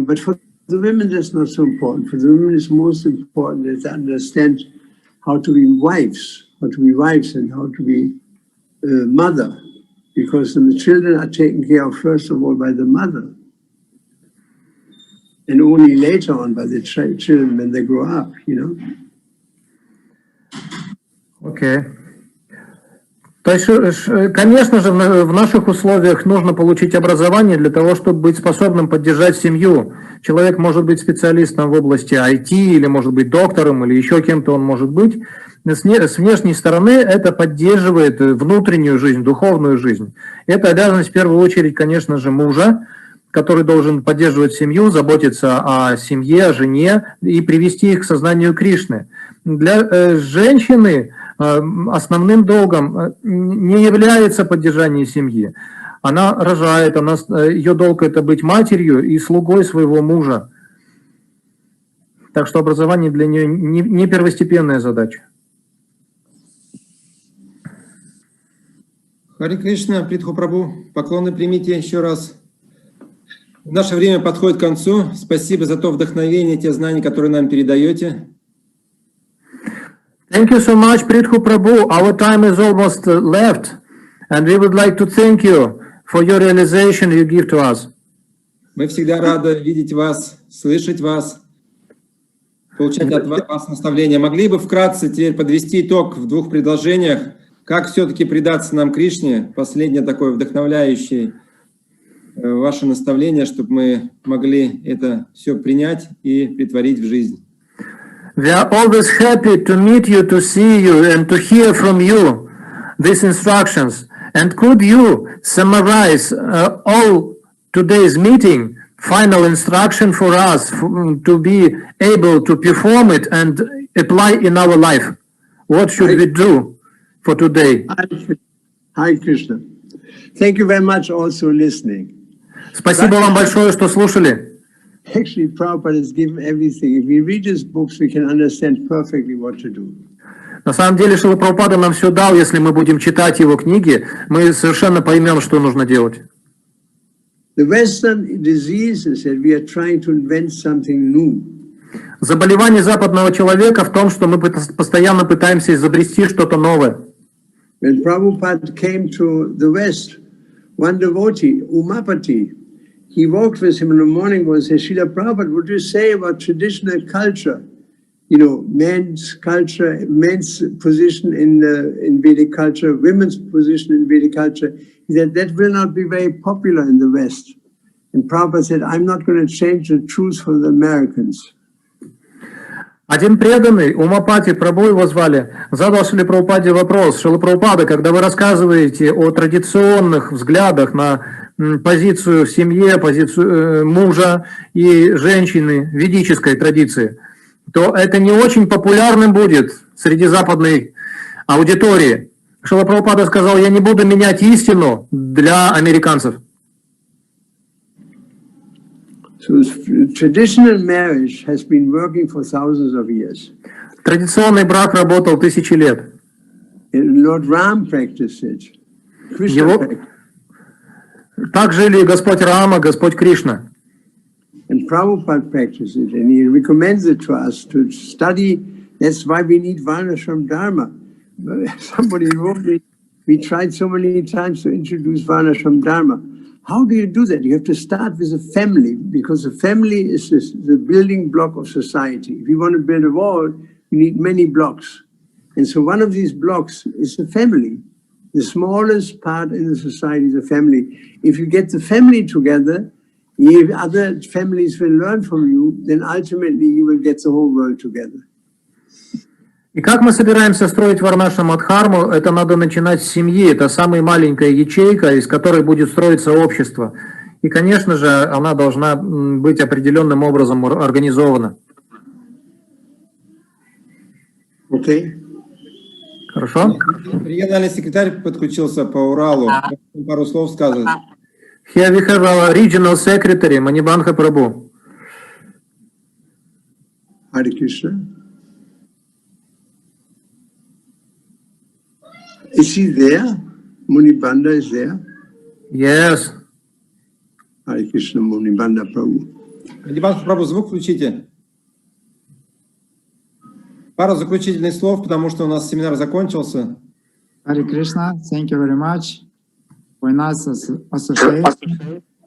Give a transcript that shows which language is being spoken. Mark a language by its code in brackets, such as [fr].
[en] But for the women, that's not so important. For the women, it's most important that they understand how to be wives and how to be mother, because the children are taken care of first of all by the mother, and only later on by the children when they grow up, you know. [ru] Окей. То есть, конечно же, в наших условиях нужно получить образование для того, чтобы быть способным поддержать семью. Человек может быть специалистом в области IT, или может быть доктором, или еще кем-то он может быть. С внешней стороны это поддерживает внутреннюю жизнь, духовную жизнь. Это обязанность в первую очередь, конечно же, мужа, который должен поддерживать семью, заботиться о семье, о жене и привести их к сознанию Кришны. Для женщины основным долгом не является поддержание семьи. Она рожает, ее долг это быть матерью и слугой своего мужа. Так что образование для нее не первостепенная задача. Харе Кришна, Притху Прабху, поклоны примите еще раз. Наше время подходит к концу. Спасибо за то вдохновение, те знания, которые нам передаете. [en] Thank you so much, Prithhu Prabhu. Our time is almost left, and we would like to thank you for your realization you give to us. [ru] Мы всегда рады видеть вас, слышать вас, получать от вас наставления. Могли бы вкратце теперь подвести итог в двух предложениях, как все-таки предаться нам Кришне, последнее такое вдохновляющее ваше наставление, чтобы мы могли это все принять и притворить в жизнь. [en] We are always happy to meet you, to see you, and to hear from you these instructions. And could you summarize all today's meeting final instruction for us to be able to perform it and apply in our life. What should we do for today? Hi, Krishna. Thank you very much also listening. [ru] Спасибо вам большое, что слушали. [en] Actually, Prabhupada has given everything. If we read his books, we can understand perfectly what to do. [ru] На самом деле, Шрила Прабхупада нам все дал. Если мы будем читать его книги, мы совершенно поймем, что нужно делать. [en] The Western disease is that we are trying to invent something new. [ru] Заболевание западного человека в том, что мы постоянно пытаемся изобрести что-то новое. [en] When Prabhupada came to the West, one devotee, Umapati, he walked with him in the morning and said, Srila Prabhupada, what do you say about traditional culture? You know, men's culture, men's position in Vedic culture, women's position in Vedic culture. He said, that will not be very popular in the West. And Prabhupada said, I'm not going to change the truth for the Americans. [ru] Один преданный, Умапати, Прабху его звали, задал Шриле Прабхупаде вопрос: Шрила Прабхупада, когда вы рассказываете о традиционных взглядах на позицию в семье, позицию мужа и женщины, ведической традиции, то это не очень популярным будет среди западной аудитории. Шрила Прабхупада сказал: я не буду менять истину для американцев. [en] So traditional marriage has been working for thousands of years. [ru] Традиционный брак работал тысячи лет. [en] And Lord Ram practiced it. Krishna practiced it. [ru] Так жили Господь Рама, Господь Кришна. [en] And Prabhupada practiced it, and he recommends it to us to study. That's why we need Varnashram Dharma. Somebody wrote me, we tried so many times to introduce Varnashram Dharma. How do you do that? You have to start with a family, because the family is the building block of society. If you want to build a wall, you need many blocks. And so one of these blocks is the family. The smallest part in the society is the family. If you get the family together, if other families will learn from you, then ultimately you will get the whole world together. [ru] И как мы собираемся строить Варнашрам Дхарму, это надо начинать с семьи. Это самая маленькая ячейка, из которой будет строиться общество. И, конечно же, она должна быть определенным образом организована. Окей. Хорошо? Региональный секретарь подключился по Уралу. Пару слов сказать. [en] Here we have our regional secretary, Манибанха Прабху. Hare Krishna. Is he there? Munibanda is there? Yes. Hare Krishna, Munibanda Prabhu. [ru] Манибанха Прабху, звук включите. Пару заключительных слов, потому что у нас семинар закончился. [en] Hare Krishna, thank you very much for nice association.